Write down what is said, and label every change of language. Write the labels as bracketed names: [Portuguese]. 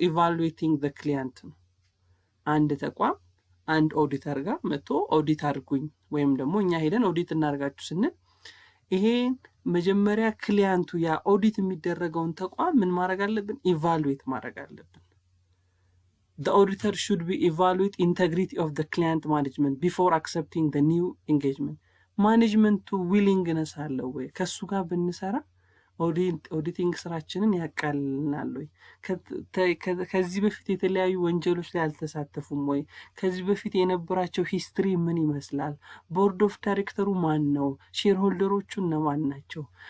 [Amharic] ኢቫሉዌቲንግ ዘ ክሊያንት ነው። አንድ ተቋም አንድ ኦዲተር ጋር መጥቶ ኦዲት አድርጉኝ ወይም ደግሞ እኛ ሄደን ኦዲት እናደርጋችሁ ስንል ይሄ መጀመሪያ ክሊያንቱ ያ ኦዲት የሚደረገውን ተቋም ምን ማድረግ አለብን? ኢቫሉዌት ማድረግ አለብን። [English] The auditor should be evaluate integrity of the client management before accepting the new engagement. [Amharic] ማኔጅመንቱ ዊሊንግነስ አለው ወይ? ከሱ ጋር ብንሰራ ኦዲቲንግ ስራችንን ያቃልልናል ወይ? ከዚህ በፊት የተለያዩ ወንጀሎች ላይ አልተሳተፉም ወይ? ከዚህ በፊት የነበራቸው ሂስትሪ ምን ይመስላል? ቦርድ ኦፍ ዳይሬክተሩ ማን ነው? ሼር ሆልደሮቹ እነማን ናቸው?